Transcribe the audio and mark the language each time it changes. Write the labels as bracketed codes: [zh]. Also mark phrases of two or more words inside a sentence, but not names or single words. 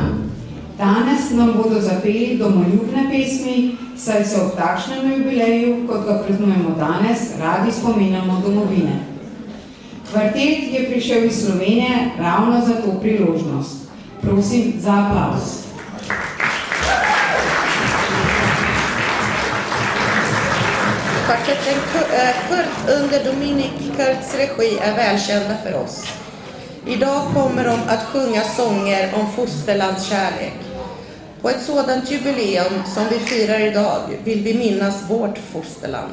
[sl] Danes nam bodo zapeli domoljubne pesmi, saj se ob takšnem jubileju, kot ga praznujemo danes, radi spominjamo domovine. Kvartet je prišel iz Slovenije ravno za to priložnost. Prosim za aplavz. [sv] Kvartetten Kurt under Dominik Kurts regi är välkända för oss. Idag kommer de att sjunga sånger om fosterlandskärlek. På ett sådant jubileum som vi firar idag vill vi minnas vårt fosterland.